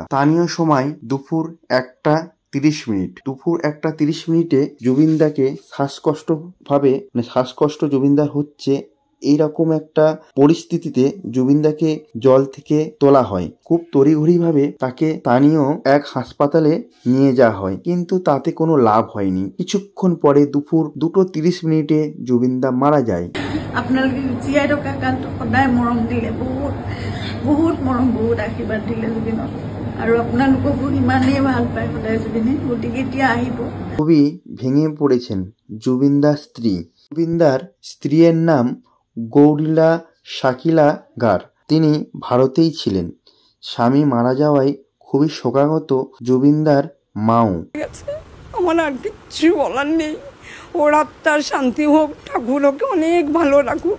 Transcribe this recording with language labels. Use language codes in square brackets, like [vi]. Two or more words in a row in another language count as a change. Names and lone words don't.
[bn] স্থানীয় সময় দুপুর 1:30 জুবিনদাকে শ্বাসকষ্ট জুবিনদার হচ্ছে, এইরকম একটা পরিস্থিতিতে জুবিনদাকে জল থেকে তোলা হয়। খুব তড়িঘড়িভাবে তাকে স্থানীয় এক হাসপাতালে নিয়ে যাওয়া হয়, কিন্তু তাতে কোনো লাভ হয়নি। কিছুক্ষণ পরে দুপুর 2:30 জুবিনদা মারা যায়। [as] আপোনালোকে জীয়াই থকা কালটো সদায় মৰম দিলে, বহুত বহুত মৰম, বহুত আশীৰ্বাদ দিলে জুবিনক, আৰু আপোনালোককো ইমানেই ভাল পায় সদায় জুবিনে। গতিকে এতিয়া আহিব। [bn] খুবই ভেঙে পড়েছেন জুবিনদার স্ত্রী। জুবিনদার স্ত্রীর নাম গৌরিলা শাকিলা গার। তিনি ভারতেই ছিলেন। স্বামী মারা যাওয়ায় খুবই শোকাহত জুবিনদার মাও। আমার আর কিচ্ছু বলার নেই, ওর আত্মার শান্তি হোক, ঠাকুর ওকে অনেক ভালো রাখুক।